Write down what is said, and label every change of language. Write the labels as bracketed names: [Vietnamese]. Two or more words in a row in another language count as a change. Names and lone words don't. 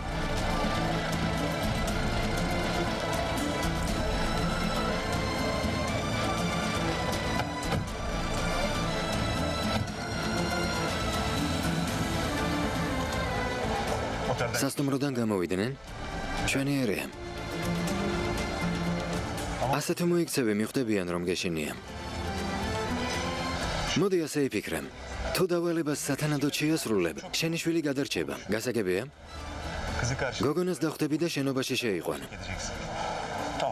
[Turkish] Otelden [Georgian] სასტუმროდან გამოვიდნენ? ჩვენიერია. ასე თუ მოიქცევი, მიხვდებიან რომ გეშინია. მოდი ასე იფიქრე. თუ დავალებას სათანადოდ შეასრულებ, შენი შვილი გადარჩება. გასაგებია? [Turkish] kızı karşı [Georgian] გოგონას დახვდები და შენობაში შეიყვან. [Turkish] edeceksin. Tamam.